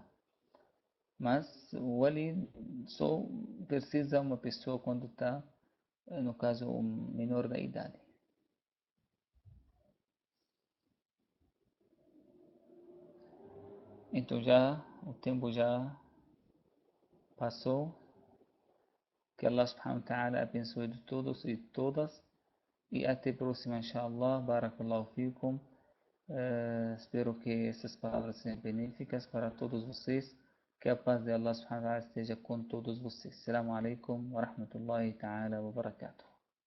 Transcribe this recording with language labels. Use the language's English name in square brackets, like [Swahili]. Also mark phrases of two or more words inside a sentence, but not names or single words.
[Portuguese] Mas o wali só precisa uma pessoa quando está, no caso, um menor da idade. Então já o tempo já passou. Que [Arabic] الله سبحانه وتعالى [Portuguese] abençoe de todos e todas. E até a próxima, inshallah. [Arabic] بارك الله فيكم. [Portuguese] Espero que essas palavras sejam benéficas para todos vocês. Que a paz de [Arabic] الله سبحانه وتعالى [Portuguese] esteja com todos vocês. [Arabic] السلام عليكم ورحمة الله تعالى وبركاته.